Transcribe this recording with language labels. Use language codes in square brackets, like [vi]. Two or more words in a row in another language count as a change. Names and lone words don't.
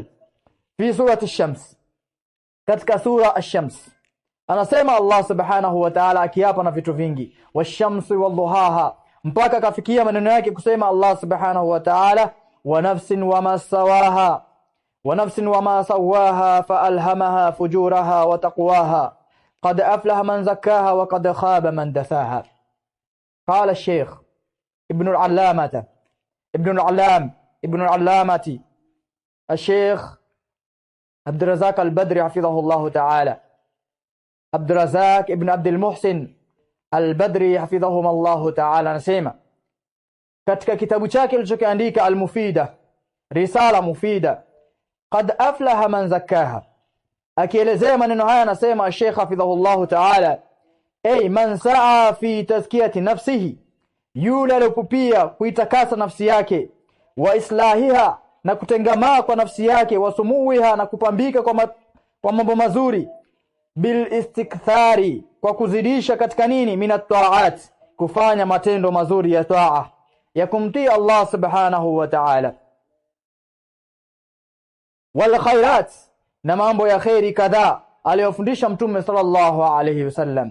[ar] في سورة الشمس, [sw] katika sura ash-shams anasema [ar] الله سبحانه وتعالى [sw] akiapa na vitu vingi, [ar] والشمس وضحاها, [sw] mpaka kafikia maneno yake kusema [ar] الله سبحانه وتعالى, ونفس وما سواها ونفس وما سواها فألهمها فجورها وتقواها قد أفلح من زكاها وقد خاب من دساها. قال الشيخ ابن العلامة الشيخ عبد الرزاق البدري حفظه الله تعالى، عبد الرزاق ابن عبد المحسن البدري حفظهم الله تعالى, [sw] anasema katika kitabu chake alichokiandika al-Mufida, [ar] رسالة مفيدة, قد أفلح من زكاها, [sw] akielezea maneno haya anasema Sheikh [ar] حفظه الله تعالى, أي من سعى في تزكية نفسه, [sw] yule aliyopupia kuitakasa nafsi yake, [ar] وإصلاحها, [sw] na kutengamaa kwa nafsi yake, [ar] وسموها, [sw] na kupambika kwa mambo mazuri, [ar] بالاستكثار, [sw] kwa kuzidisha katika nini, [ar] من الطاعات, [sw] kufanya matendo mazuri ya taa, ya kumtii [ar] الله سبحانه وتعالى, والخيرات, [sw] na mambo ya khairi kadhaa aliyofundisha mtume [ar] صلى الله عليه وسلم.